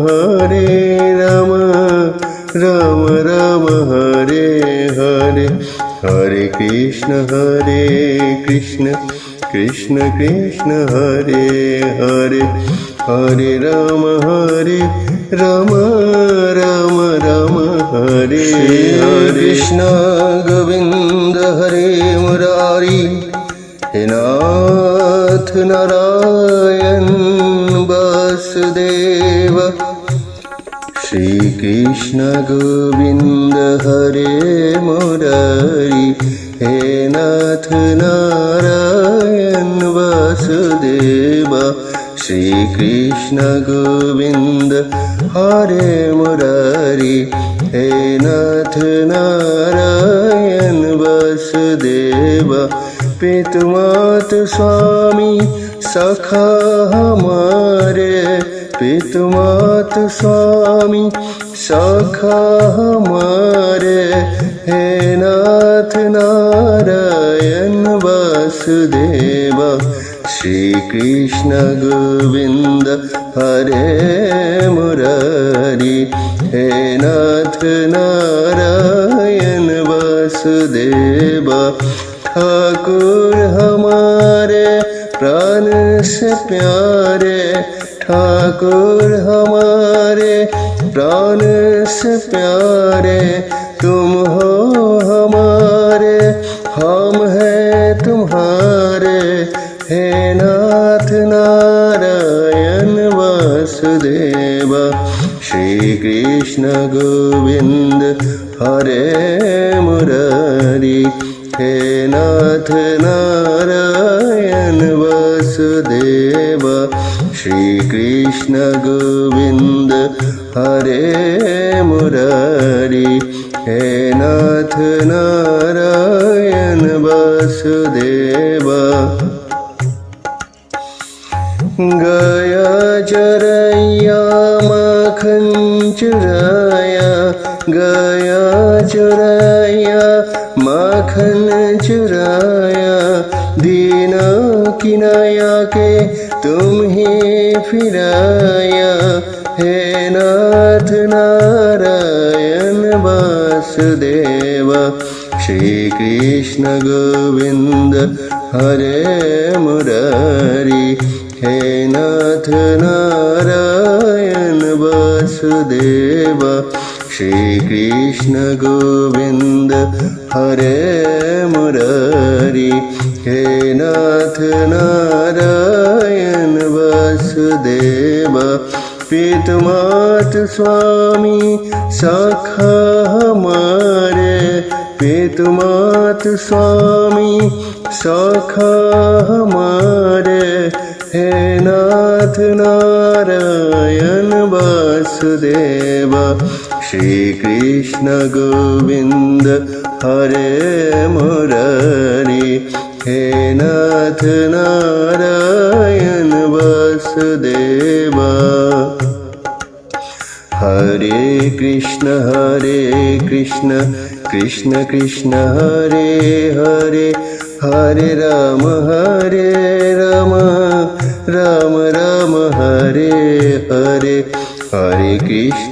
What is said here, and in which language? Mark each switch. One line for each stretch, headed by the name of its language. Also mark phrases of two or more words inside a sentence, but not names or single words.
Sanskrit: राम राम हरे हरे हरे कृष्ण कृष्ण कृष्ण हरे हरे हरे राम राम हरे हरे
Hindi: कृष्ण गोविंद हरे मुरारी हे नाथ नारायण वासुदेव श्री कृष्ण गोविंद हरे मुरारी हे नाथ नारायण वासुदेव श्री कृष्ण गोविंद हरे मुरारी हे नाथ नारायण वासुदेव पितु मातु स्वामी सखा हमारे पितु मातु स्वामी सखा हमारे हे नाथ नारायण वासुदेव श्री कृष्ण गोविंद हरे मुरारी हे नाथ नारायण वासुदेव ठाकुर हमारे प्राण से प्यारे ठाकुर हमारे प्राण से प्यारे तुम हो हमारे हम हैं तुम्हारे हे नाथ नारायण वासुदेव श्री कृष्ण गोविंद हरे मुरारी हे नाथ नारायण वासुदेव श्री कृष्ण गोविंद हरे मुरारी हे नाथ नारायण वासुदेव गया चरैया माखन चुराया गया चुराया माखन चुराया दीना किनाया के तुम ही फिराया हे नाथ नारायण वासुदेव श्री कृष्ण गोविंद हरे मुरारी हे नाथ नारायण वासुदेव श्री कृष्ण गोविंद हरे मुरारी हे नाथ नारायण वासुदेव पितु मातु स्वामी सखा हमारे पितु मातु स्वामी सखा हमारे हे नाथ नारायण वासुदेव श्री कृष्ण गोविंद हरे मुरारी हे नाथ नारायण वासुदेव
Sanskrit: हरे कृष्ण कृष्ण कृष्ण हरे हरे हरे राम राम राम हरे हरे हरे कृष्ण